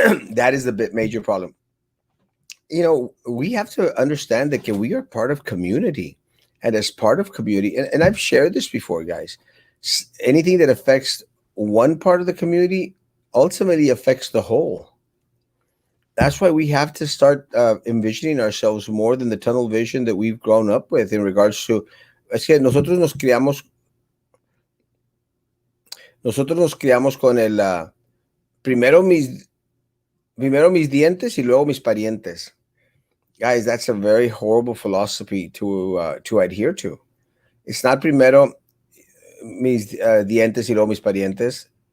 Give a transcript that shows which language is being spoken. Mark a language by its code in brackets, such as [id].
[en] That is the major problem. We have to understand that we are part of community, and as part of community, and I've shared this before, guys. Anything that affects one part of the community ultimately affects the whole. That's why we have to start envisioning ourselves more than the tunnel vision that we've grown up with in regards to. [es] Es que nosotros nos criamos con el primero mis primero mis dientes y luego mis parientes. [en] Guys, that's a very horrible philosophy to adhere to. It's not [es] primero mis dientes y luego mis parientes.